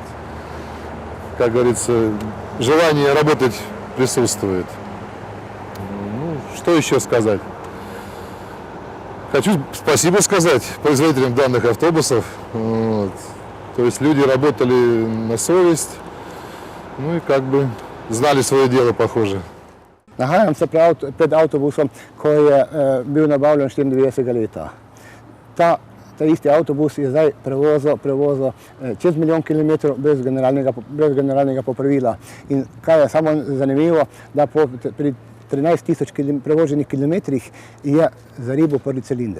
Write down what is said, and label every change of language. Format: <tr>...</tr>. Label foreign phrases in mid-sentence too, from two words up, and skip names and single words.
<ru>Как говорится, желание работать присутствует. Ну, что еще сказать? Хочу спасибо сказать производителям данных автобусов. Вот. То есть люди работали на совесть, ну и как бы знали свое дело, похоже.</ru> <sl>Nahajam se pred avtobusom, ko je bil nabavljen 94 leta. Ta isti avtobus je zdaj prevozil čez 1 milijon kilometrov brez generalnega popravila. In kaj je samo zanimivo, da pri 13 tisoč prevoženih kilometrih je zaribil prvi cilinder.</sl>